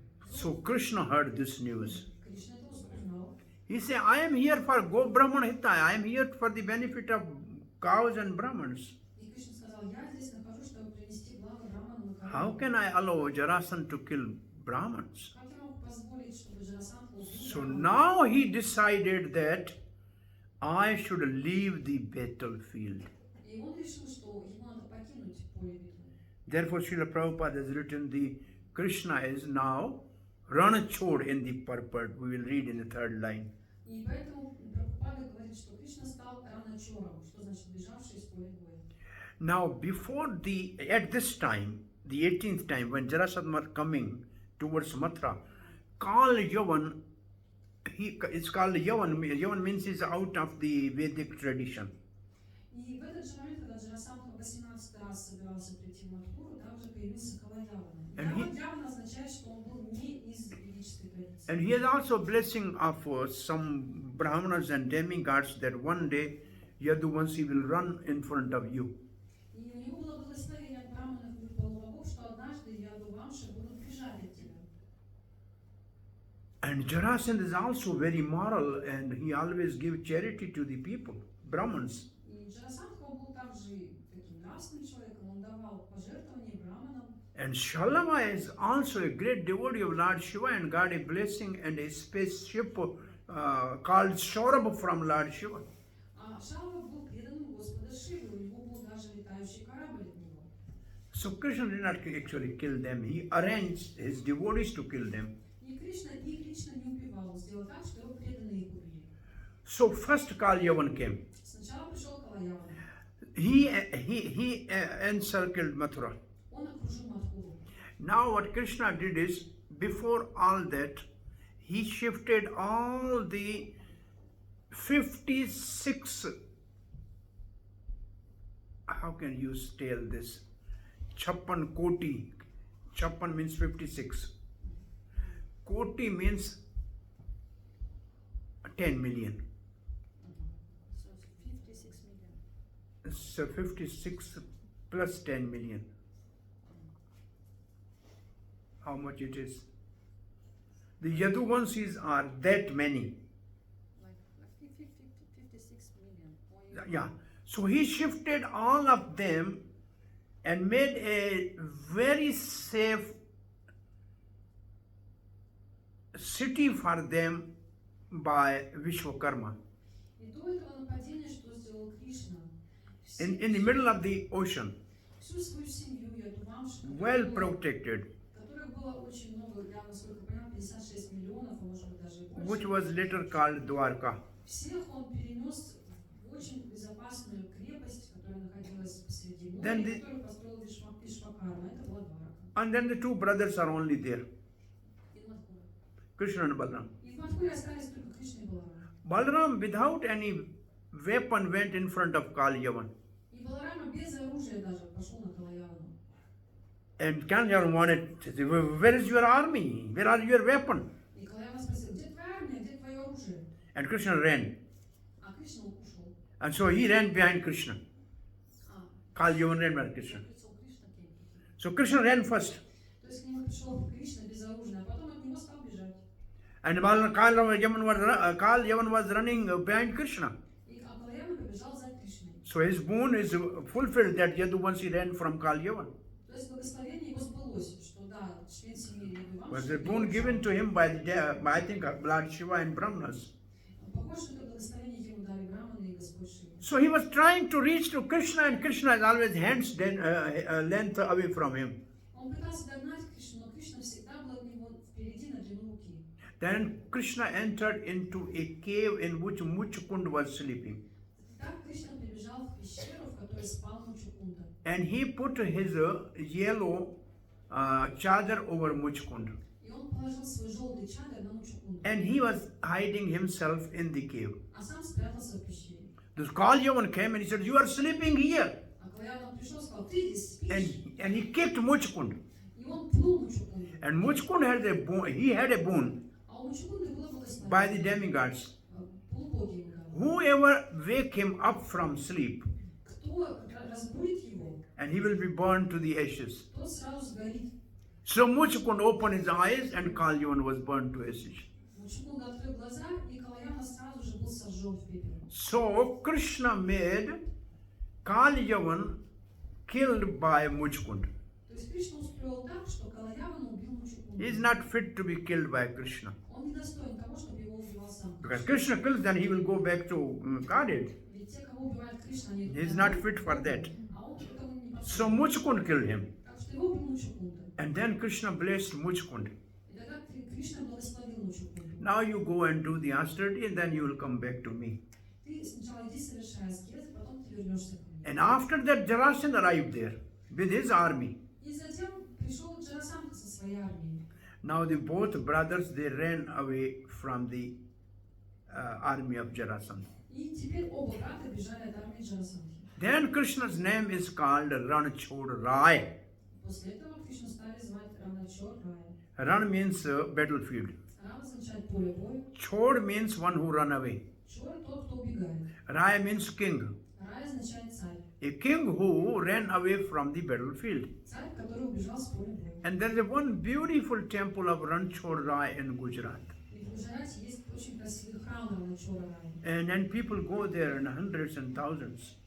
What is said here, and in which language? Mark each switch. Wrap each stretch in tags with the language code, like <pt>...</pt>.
<en>So Krishna heard this news.</en> <ru>Кришна это узнал.</ru> <en>He said, I am here for Go Brahman Hita. I am here for the benefit of cows and Brahmans.</en> <ru>И Кришна сказал, я здесь нахожусь, чтобы принести благо Браманам и</ru> <en>How can I allow Jarasandha to kill Brahmins?</en> <ru>Как я мог позволить, чтобы Джарасандха убил</ru> <en>So</en> <ru>Брамана?</ru> <en>now he decided that I should leave the battlefield.</en> <ru>И он решил, что ему надо покинуть поле битвы.</ru> <en>Therefore, Srila Prabhupada has written the Krishna is now Ranachod in the purport. We will read in the third line.</en> <ru>И поэтому Прабхупада говорит, что Кришна стал раначором, что значит бежавший из поля боя.</ru> <en>Now, at this time, the 18th time, when Jarasandha was coming towards Mathura, Kal Yavan, it's called Yavan. Yavan means he's out of the Vedic tradition.</en> <ru>И в этот же момент, когда Джарасандха 18 раз собирался прийти в Мадхуру, там же появился Кала-Явана. Яван означает, что он был не из ведической традиции.</ru> <en>And he is also blessing of some brahmanas and demigods that one day Yaduvanshi will run in front of you.</en> <ru>И у него было благословение от браманов и полубогов, что однажды Ядувамши будут бежать от тебя.</ru> <en>And Jarasandha is also very moral and he always gives charity to the people, Brahmins.</en> <ru>И Джарасандха был также таким нравственным человеком, он давал пожертвования браманам.</ru> <en>And Shalava is also a great devotee of Lord Shiva and got a blessing and a spaceship called Saurabha from Lord Shiva.</en> <ru>А Шалва был преданным Господа Шивы, у него был даже летающий корабль от него.</ru> <en>So Krishna did not actually kill them, he arranged his devotees to kill them.</en> <ru>И Кришна их лично не убивал, он сделал так, что его преданные их убили.</ru> <en>So first Kal Yavan came.</en> <ru>Сначала пришел Кала-Яван.</ru> <en>He encircled Mathura.</en> <ru>Он окружил Мадхуру.</ru> <en>Now what Krishna did is, before all that, he shifted all the 56, how can you tell this? Chappan Koti. Chappan means 56. Koti means 10 million. So 56 million. So 56 plus 10 million. How much it is? The Yaduvanshis are that many. Like 56 million. Yeah. So he shifted all of them and made a very safe city for them by Vishwakarma.</en> <ru>И до этого нападения, что сделал Кришна?</ru> <en>In the middle of the ocean,</en> <ru>Всю свою семью Ядувамши,</ru> <en>well protected,</en> <ru>которых было очень много, я насколько понял, 56 миллионов, а может быть даже и</ru> <en>which</en> <ru>больше.</ru> <en>was later called Dwarka.</en> <ru>Всех он перенес в очень безопасную крепость, которая находилась посреди моря,</ru> <en>Then the-</en> <ru>которую построил Вишвакарма. Это была Дварака.</ru> <en>And then the two brothers are only there,</en> <ru>И в Мадхуре.</ru> <en>Krishna and Balaram.</en> <ru>И в Мадхуре остались только Кришна и Баларам.</ru> <en>Balaram, without any weapon, went in front of Kal Yavan.</en> <ru>И Баларама без оружия даже пошел на Кала-Явану.</ru> <en>And Kal Yavan wanted to say, where is your army? Where are your weapon?</en> <ru>И Кала-Яван спросил, где твоя армия, где твое оружие?</ru> <en>And Krishna ran.</en> <ru>А Кришна ушел.</ru> <en>And so he ran behind Krishna.</en> <ru>А,</ru> <en>Kal Yavan ran behind Krishna.</en> <ru>пришел Кришна к нему.</ru> <en>So Krishna ran first.</en> <ru>То есть к нему пришел Кришна безоружный, а потом от него стал бежать.</ru> <en>And Kal Yavan was running behind Krishna.</en> <ru>И Кала-Яван побежал за Кришной.</ru> <en>So his boon is fulfilled that Yaduvanshi ran from Kal Yavan.</en> <ru>То есть благословение его сбылось, что да, член семьи Ядувамши.</ru> <en>Was a boon given to him by I think Lord Shiva and Brahmanas.</en> <ru>Похоже, что это благословение ему дали Браманы и Господь Шива.</ru> <en>So he was trying to reach to Krishna and Krishna is always hands length away from him.</en> <ru>Он пытался догнать Кришну, но Кришна всегда был от него впереди на длину руки.</ru> <en>Then Krishna entered into a cave in which Muchukund was sleeping.</en> <ru>Так Кришна прибежал в пещеру, в которой спал Мучукунда.</ru> <en>And he put his yellow chadar over Muchukund.</en> <ru>И он положил свой желтый чадр на Мучукунду.</ru> <en>And he was hiding himself in the cave.</en> <ru>А сам спрятался в пещере.</ru> <en>This Kal Yavan came and he said, you are sleeping here.</en> <ru>А Кала-Яван пришел и сказал, ты здесь спишь?</ru> <en>And he kicked Muchukund.</en> <ru>И он пнул Мучукунду.</ru> <en>And Muchukund had a boon, he had a boon</en> <ru>А у Мучукунды было</ru> <en>by the</en> <ru>благословение.</ru> <en>demigods.</en> <ru>Полубоги ему дали.</ru> <en>Whoever wake him up from sleep,</en> <ru>Кто разбудит его,</ru> <en>and he will be burned to the ashes.</en> <ru>тот сразу сгорит.</ru> <en>So Muchukund opened his eyes and Kal Yavan was burned to ashes.</en> <ru>Мучукунда открыл глаза, и Кала-Яван сразу же был сожжен в пепел.</ru> <en>So Krishna made Kal Yavan killed by Muchukund.</en> <ru>То есть Кришна устроил так, что Калаявана убил Мучукунду.</ru> <en>He is not fit to be killed by Krishna.</en> <ru>Он недостоин того, чтобы его убивал сам.</ru> <en>Because Krishna kills, then he will go back to Khalid.</en> <ru>Ведь те, кого убивает Кришна, они...</ru> <en>He is not fit for that.</en> <ru>А он этому не подходит.</ru> <en>So Muchkund killed him.</en> <ru>Так что его убил Мучукунда.</ru> <en>And then Krishna blessed Muchkund.</en> <ru>И тогда Кришна благословил Мучукунду.</ru> <en>Now you go and do the austerity and then you will come back to me.</en> <ru>Ты сначала иди совершай аскезы, потом ты вернешься ко мне.</ru> <en>And after that, Jarasandh arrived there with his army.</en> <ru>И затем пришел Джарасандха со своей армией.</ru> <en>Now the both brothers, they ran away from the army of Jarasandh.</en> <ru>И теперь оба брата бежали от армии Джарасандхи.</ru> <en>Then Krishna's name is called Ranchod Rai.</en> <ru>После этого Кришну стали звать Раначор Рая.</ru> <en>Ran means battlefield.</en> <ru>Ран означает поле боя.</ru> <en>Chod means one who run away.</en> <ru>Чор тот, кто убегает.</ru> <en>Rai means king.</en> <ru>Рай означает царь.</ru> <en>A king who ran away from the battlefield.</en> <ru>Царь, который убежал с поля боя.</ru> <en>And there is one beautiful temple of Ranchod Rai in Gujarat.</en> <ru>И в Гуджарате есть очень красивый храм Раначора Рая.</ru> <en>And then people go there in hundreds and thousands.</en>